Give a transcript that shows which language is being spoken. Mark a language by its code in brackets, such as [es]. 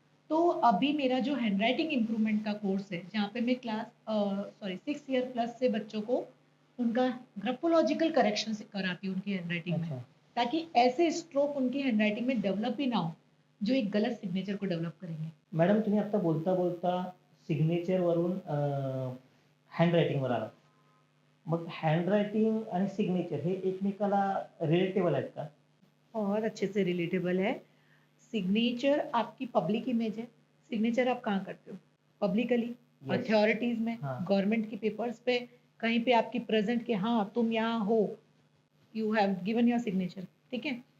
[hi] तो अभी मेरा जो हैंडराइटिंग इम्प्रूवमेंट का कोर्स है, जहाँ पे मैं क्लास 6 ईयर प्लस से बच्चों को उनका ग्राफोलॉजिकल करेक्शन कराती हूँ उनकी हैंडराइटिंग में, अच्छा ताकि ऐसे स्ट्रोक उनकी हैंडराइटिंग में डेवलप ही ना हो जो एक गलत सिग्नेचर को डेवलप करेंगे. [mr] मॅडम, तुम्ही आता बोलता बोलता सिग्नेचर वरून हँडरायटिंगवर आलात. मग हँडरायटिंग आणि सिग्नेचर हे एकमेकाला रिलेटेबल आहेत का? [hi] बहुत अच्छे से रिलेटेबल है. सिग्नेचर आपकी पब्लिक इमेज है. सिग्नेचर आप कहाँ करते हो? Publicly, [en] Yes. [hi] अथॉरिटीज में, हाँ. गवर्नमेंट की पेपर्स पे, कहीं पे आपकी प्रेजेंट के हाँ तुम यहाँ हो, [en] You have given your signature. [hi] ठीक है.